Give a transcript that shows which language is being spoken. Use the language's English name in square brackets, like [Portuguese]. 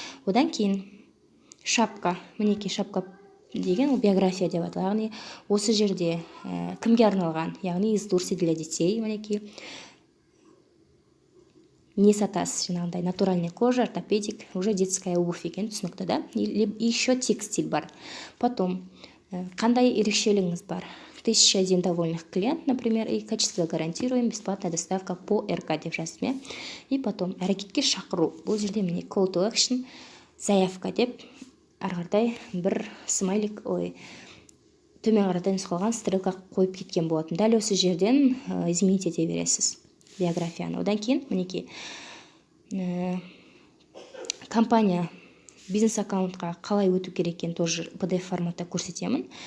[Kazakh] Одан кейін шапка, мінекей шапка деген ол биография деп аталады. Яғни осы жерде кімге арналған, яғни [Russian] из Турции для детей, [Kazakh] мінекей не сатасыз, жаңағындай [Russian] натуральная кожа, ортопедик, уже детская обувь [Kazakh] екен, түсінікті, [Russian] да? И еще текстиль бар. Потом [Kazakh] қандай ерекшелігіңіз бар? [Russian] 1001 довольных клиент, например, и качество гарантируем, бесплатная доставка по РК [Kazakh] деп жаздым. [Russian] И потом [Kazakh] әрекетке шақыру. Бұл жерде міне [English] call to action, [Russian] заявка [Kazakh] деп, арғардай бір смайлик, төмен қарадан нұсқалған стрелка қойып кеткен болатын. Дәл осы жерден [Russian] изменить [Kazakh] ете бересіз биографияны. Одан кейін мінекей компания бизнес аккаунтқа қалай өту керек екенін [Russian] тоже [Kazakh] PDF форматта көрсетемін.